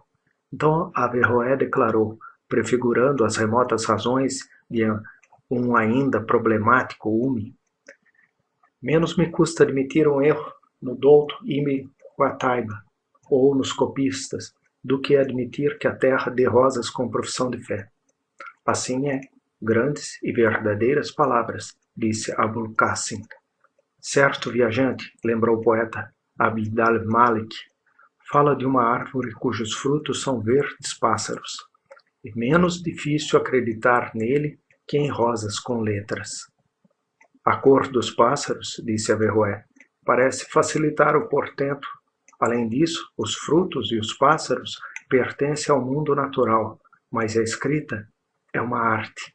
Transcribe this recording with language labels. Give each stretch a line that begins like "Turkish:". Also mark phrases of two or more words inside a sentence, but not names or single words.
Portuguese: Então Averroé declarou, prefigurando as remotas razões de um ainda problemático Umi: menos me custa admitir um erro no douto Ibn Qutayba ou nos copistas do que admitir que a terra dê rosas com profissão de fé. Assim é, grandes e verdadeiras palavras, disse Abul Qasim. Certo viajante, lembrou o poeta Abd al-Malik, fala de uma árvore cujos frutos são verdes pássaros. É menos difícil acreditar nele que em rosas com letras. A cor dos pássaros, disse Averroé, parece facilitar o portento. Além disso, os frutos e os pássaros pertencem ao mundo natural, mas a escrita é uma arte.